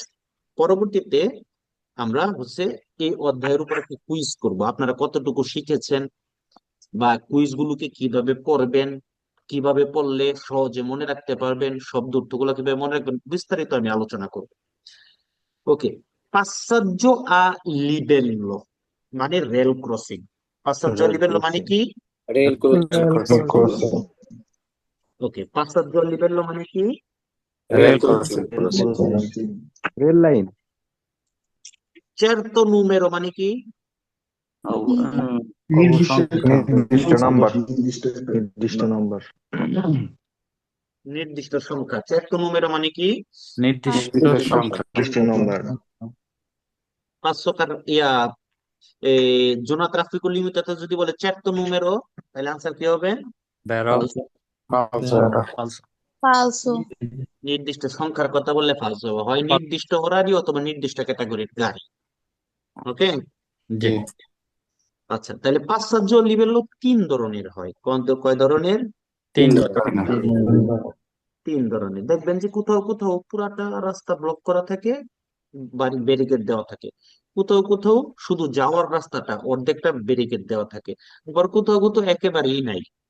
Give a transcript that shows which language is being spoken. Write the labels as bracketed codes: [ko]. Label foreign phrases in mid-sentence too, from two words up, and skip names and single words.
[bn] পরবর্তীতে আমরা হচ্ছে এই অধ্যায়ের উপর একটা কুইজ করব, আপনারা কতটুকু শিখেছেন বা কুইজ গুলোকে কিভাবে পড়বেন, কিভাবে পড়লে সহজে মনে রাখতে পারবেন, শব্দ অর্থগুলো কিভাবে মনে রাখবেন, বিস্তারিত আমি আলোচনা করব। ওকে। [it] passaggio a livello [bn] মানে রেল ক্রসিং। [it] passaggio a livello [bn] মানে কি? রেল ক্রসিং। ওকে। [it] passaggio a livello [bn] মানে কি? রেল ক্রসিং। রেল লাইন। [it] certo numero [bn] মানে কি? নির্দিষ্ট নাম্বার। নির্দিষ্ট সংখ্যা। [it] certo numero [bn] মানে কি? নির্দিষ্ট সংখ্যা। পাঁচশো ইয়া [it] zona traffico limitate [bn] যদি বলে [it] certo numero, [bn] তাহলে আনসার কি হবে? [it] Vero. Falso. [bn] ফালসো। নির্দিষ্ট সংখ্যার কথা বললে ফালসো হবে, হয় নির্দিষ্ট হোরারি অথবা নির্দিষ্ট ক্যাটাগরির গাড়ি। ওকে। জি। আচ্ছা, তাহলে [it] passaggio a livello [bn] তিন ধরনের হয়। কয় ধরনের? তিন। তিন ধরনের দেখবেন যে কোথাও কোথাও পুরাটা রাস্তা ব্লক করা থাকে, ব্যারিকেড দেওয়া থাকে, কোথাও কোথাও শুধু যাওয়ার রাস্তাটা অর্ধেকটা ব্যারিকেড দেওয়া থাকে, আবার কোথাও কোথাও একেবারেই নাই।